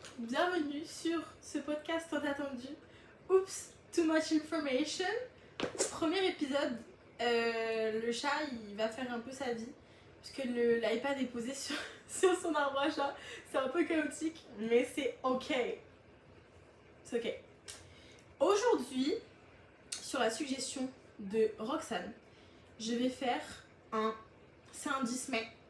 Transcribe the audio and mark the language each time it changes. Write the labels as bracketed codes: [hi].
[fr] Bienvenue sur ce podcast tant attendu. [en] Oops, too much information. [fr] Premier épisode, le chat il va faire un peu sa vie. Parce que l'iPad est posé sur son arbre à chat. C'est un peu chaotique, mais c'est ok. C'est ok. Aujourd'hui, sur la suggestion de Roxane, je vais faire c'est un 10 mai.